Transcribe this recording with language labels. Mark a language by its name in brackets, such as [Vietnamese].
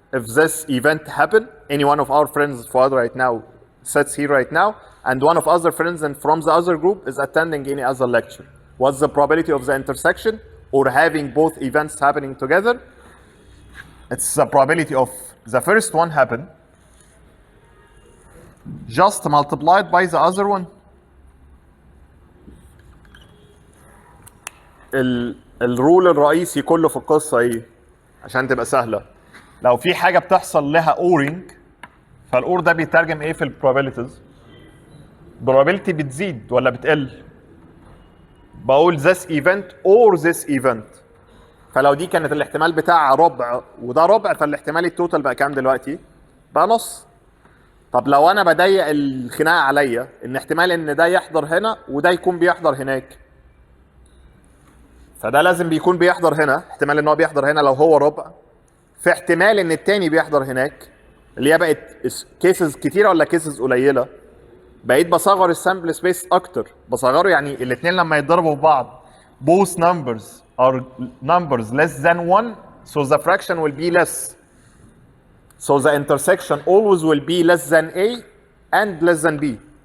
[English] If this event happen, any one of our friends Fuad right now sits here right now, and one of other friends and from the other group is attending any other lecture. What's the probability of the intersection or having both events happening together? It's the probability of the first one happen just multiplied by the other one. [Arabic] الرول الرئيسي كله في القصه ايه؟ عشان تبقى سهله. لو في حاجه بتحصل لها اورنج فالاور ده بيترجم ايه في البروبابيلتيز؟ probability بتزيد ولا بتقل؟ بقول [English] this event or this event. [Arabic] فلو دي كانت الاحتمال بتاعها ربع وده ربع فالاحتمال التوتال بقى كام دلوقتي؟ بقى نص. طب لو انا بضيق الخناقه عليا ان احتمال ان ده يحضر هنا وده يكون بيحضر هناك، فده لازم بيكون بيحضر هنا، احتمال ان هو بيحضر هنا لو هو ربع، في احتمال ان التاني بيحضر هناك، اللي هي بقت كيسز كتيره ولا كيسز قليله. بقيت بصغر السامبل سبيس اكتر، بصغره يعني الاثنين لما يتضربوا في بعض [English] both numbers are numbers less than 1, so the fraction will be less. So the intersection always will be less than A and less than B.